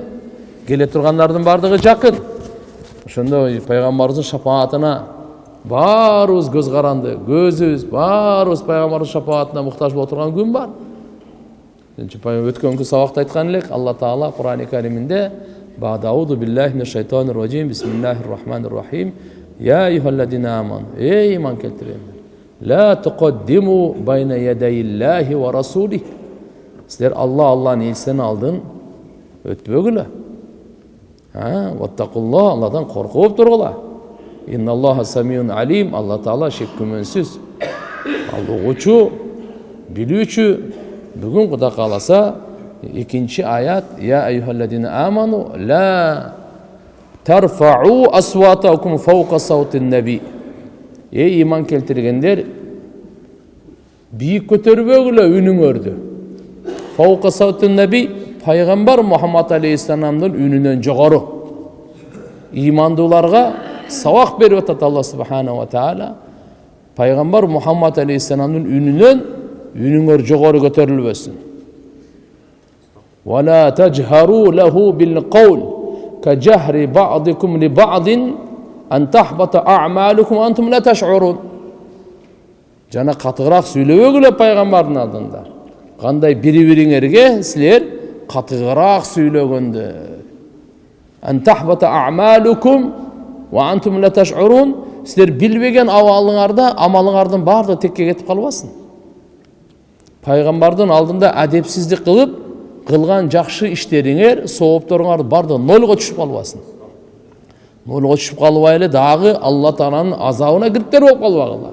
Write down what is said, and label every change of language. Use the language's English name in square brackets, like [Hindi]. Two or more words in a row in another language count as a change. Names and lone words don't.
[Kyrgyz] Келе тургандардын бардыгы жакын. Ошондо пайгамбарыбыздын шафаатына баарыбыз көз каранды, көзүбүз баарыбыз пайгамбарыбыздын шафаатына муктаж боло турган күн бар. Өткөнкү сабакта айткан элек, Алла Таала Кур'ан-ы Кариминде [Arabic] بعد أعوذ بالله من الشيطان الرجيم بسم الله الرحمن الرحيم. يا أيها الذين آمنوا, [Kyrgyz] эй иман келтиргендер. [Arabic] لا تقدموا بين يدي الله ورسوله. [Kyrgyz] Силер Алланын элчисинин алдын өтпөгүлө. Ваттакуллах, Алладан коркуп тургула. [Arabic] إن الله سميع عليم, [Kyrgyz] Алла Таала шек күмөнсүз ал угуучу, билүүчү. Бүгүн Кудай кааласа экинчи аят, [Arabic] يا أيها الذين آمنوا لا ترفعوا أصواتكم فوق صوت النبي. [Kyrgyz] Эй иман келтиргендер, бийик көтөрбөгүлө үнүңөрдү. [Arabic] فوق صوت النبي, [Kyrgyz] пайгамбар Мухаммад алейхиссаламдын үнүнөн жогору. Имандууларга сабак берип атат Алла [Arabic] سبحانه وتعالى. [Kyrgyz] Пайгамбар Мухаммад алейхиссаламдын үнүнөн үнүңөр жогору көтөрүлбөсүн. [Arabic] ولا تجهروا له بالقول كجهر بعضكم لبعض أن تحبط أعمالكم وأنتم لا تشعرون. [Kyrgyz] Жана катыгыраак сүйлөбөгүлө пайгамбардын алдында. Кандай бири-бириңерге силер катыгыраак сүйлөгөндө. [Arabic] أن تحبط أعمالكم وأنتم لا تشعرون. [Kyrgyz] Силер билбеген амалыңардын баардыгы текке кетип калбасын. Пайгамбардын алдында адепсиздик кылып, кылган жакшы иштериңер, соопторуңар бардыгы нолго түшүп калбасын. Нолго түшүп калбай эле дагы Алла Тааланын азабына кириптер болуп калбагыла.